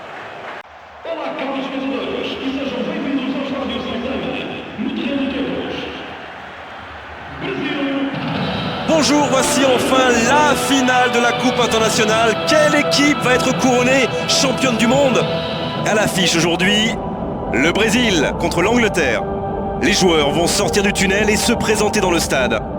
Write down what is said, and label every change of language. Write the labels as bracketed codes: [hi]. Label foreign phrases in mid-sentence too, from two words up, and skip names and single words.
[pt] Olá, caros jogadores, estejam bem-vindos ao estádio Santana, no treino de hoje. [fr] Bonjour, voici enfin la finale de la Coupe internationale. Quelle équipe va être couronnée championne du monde? À l'affiche aujourd'hui, le Brésil contre l'Angleterre. Les joueurs vont sortir du tunnel et se présenter dans le stade.